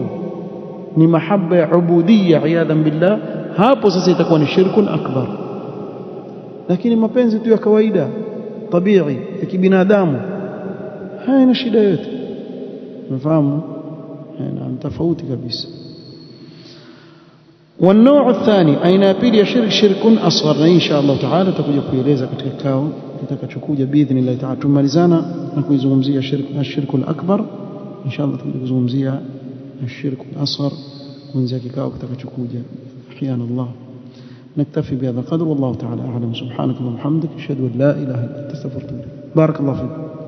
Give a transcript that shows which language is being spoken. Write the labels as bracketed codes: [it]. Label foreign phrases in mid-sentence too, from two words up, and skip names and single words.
[sw] Ni mahaba ya ubudiyya [ar] عياذا بالله. [sw] Hapo sasa itakuwa ni [ar] شرك أكبر. [sw] Lakini mapenzi tu ya kawaida tabii ya kibinadamu haina shida yote, unafahamu, na tofauti kabisa. [ar] والنوع الثاني [sw] aina ya pili ya [ar] شرك أصغر, [sw] na [ar] إن شاء الله تعالى [sw] tutakuja kueleza katika kikao kitakachokuja [ar] بإذن الله تعالى. [sw] Tumalizana na kuizungumzia [ar] شرك الأكبر, إن شاء الله [sw] tutakuja kuzungumzia [ar] شرك الأصغر [sw] kuanzia kikao kitakachokuja. [ar] احيانا الله. نكتفي بهذا القدر والله تعالى اعلم. سبحانك اللهم وبحمدك اشهد ان لا اله الا انت استغفرك. بارك الله فيك.